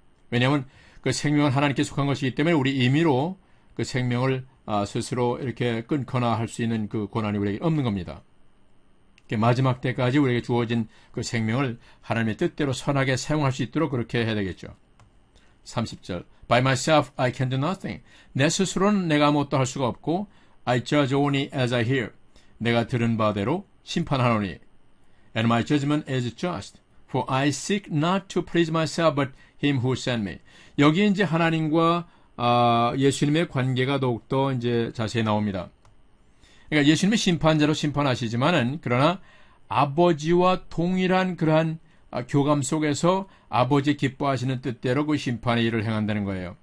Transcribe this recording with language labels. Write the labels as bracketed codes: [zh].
[ko] 왜냐하면 그 생명은 하나님께 속한 것이기 때문에 우리 임의로 그 생명을 스스로 이렇게 끊거나 할 수 있는 그 권한이 우리에게 없는 겁니다. 마지막 때까지 우리에게 주어진 그 생명을 하나님의 뜻대로 선하게 사용할 수 있도록 그렇게 해야 되겠죠. [en] 30절 By myself I can do nothing. [ko] 내 스스로는 내가 아무것도 할 수가 없고 [en] I judge only as I hear. [ko] 내가 들은 바대로 심판하노니 [en] And my judgment is just. For I seek not to please myself but him who sent me. [ko] 여기 이제 하나님과 예수님의 관계가 더욱더 이제 자세히 나옵니다. 그러니까 예수님의 심판자로 심판하시지만은 그러나 아버지와 동일한 그러한 교감 속에서 아버지 기뻐하시는 뜻대로 그 심판의 일을 행한다는 거예요.